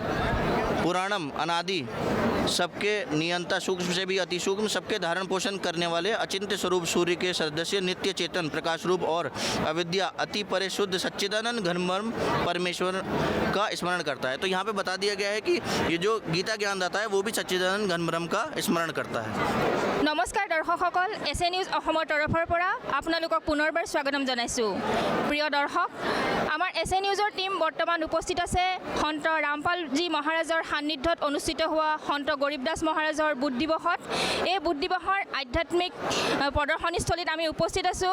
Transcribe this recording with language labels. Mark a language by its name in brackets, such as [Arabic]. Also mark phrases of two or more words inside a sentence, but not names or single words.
[Hindi] पुराणम अनादि, सबके नियंता, सूक्ष्म से भी अति सूक्ष्म, सबके धारण पोषण करने वाले अचिंत्य स्वरूप सूर्य के सदस्य, नित्य चेतन प्रकाश रूप और अविद्या अति परे शुद्ध सच्चिदानंद घनमर्म परमेश्वर का स्मरण करता है। तो यहाँ पे बता दिया गया है कि ये जो गीता ज्ञान दाता है वो भी सच्चिदानंद घनमर्म का स्मरण करता है। [Assamese] নমস্কাৰ দৰ্শকসকল, एसे न्यूज অসমৰ তৰফৰ পৰা আপোনালোকক পুনৰবাৰ স্বাগতম জনাইছোঁ। প্ৰিয় দৰ্শক, আমাৰ এছে নিউজৰ টিম বৰ্তমান উপস্থিত আছে সন্ত ৰামপালজী মহাৰাজৰ সান্নিধ্যত অনুষ্ঠিত হোৱা সন্ত গৰীব দাস মহাৰাজৰ বুধ দিৱসত। এই বুধ দিৱসৰ আধ্যাত্মিক প্ৰদৰ্শনীস্থলীত আমি উপস্থিত আছোঁ।